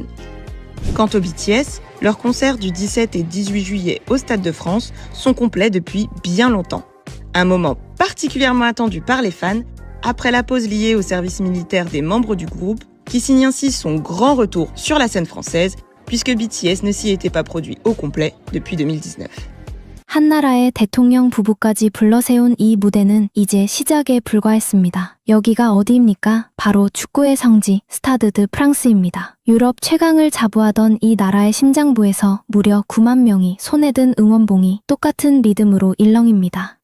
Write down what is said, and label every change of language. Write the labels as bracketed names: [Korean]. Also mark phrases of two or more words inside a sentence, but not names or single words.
[French] Quant aux BTS, leurs concerts du 17 et 18 juillet au Stade de France sont complets depuis bien longtemps. Un moment particulièrement attendu par les fans après la pause liée au service militaire des membres du groupe qui signe ainsi son grand retour sur la scène française puisque BTS ne s'y était pas produit au complet depuis 2019. [Korean] 한 나라의 대통령 부부까지 불러세운 이 무대는 이제 시작에 불과했습니다. 여기가 어디입니까? 바로 축구의 성지 스타드 드 프랑스입니다. 유럽 최강을 자부하던 이 나라의 심장부에서 무려 9만 명이 손에 든 응원봉이 똑같은 리듬으로 일렁입니다.